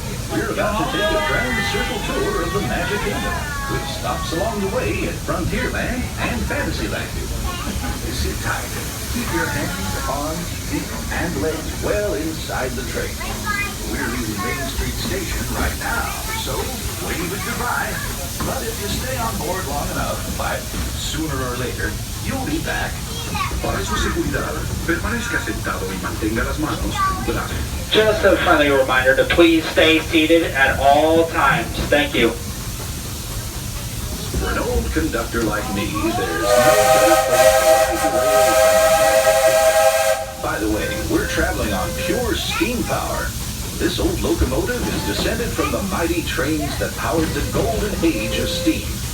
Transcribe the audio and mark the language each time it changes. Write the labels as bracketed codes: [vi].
[en] We're about to take a grand circle tour of the Magic Kingdom, with stops along the way at Frontierland and Fantasyland. Sit tight. Keep your hands, arms, feet, and legs well inside the train. We're leaving Main Street Station right now, so wave it goodbye. But if you stay on board long enough, sooner or later, you'll be back. [es] Para su seguridad, permanezca sentado y mantenga las manos en brazos. [en] Just a friendly reminder to please stay seated at all times. Thank you. For an old conductor like me, there's no better place to ride the rail. By the way, we're traveling on pure steam power. This old locomotive is descended from the mighty trains that powered the golden age of steam.